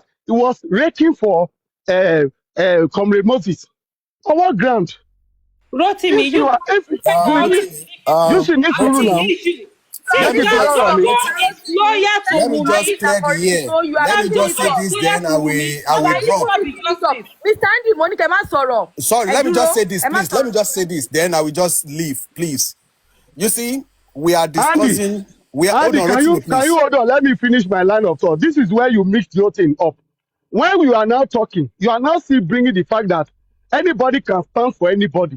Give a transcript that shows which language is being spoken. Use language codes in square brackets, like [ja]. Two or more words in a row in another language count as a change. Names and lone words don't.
[en] He was raking for Comrade Moses. On what ground? Rotimi, If you are, if you should need to Rotimi, now. let me Let lawyer to let me just Wunmi clear the Sabori, air. so you are Let me mixing just it say up. this, then I will drop. Mr. Andy, Monica, [yo] ẹ má sọ̀rọ̀. [en] Sorry, [yo] Ẹ [en] let me just [yo] dúró, [en] say this, [yo] ẹ má [en] please. Let me [yo] sọ̀rọ̀. [en] just say this, then I will just leave, please. You see, we are Andy, discussing. Hold Andy, on, can you Rotimi, please. hold on? Let me finish my line of thought. This is where you mix the whole thing up. When you are now talking, you are now still bringing the fact that anybody can stand for anybody.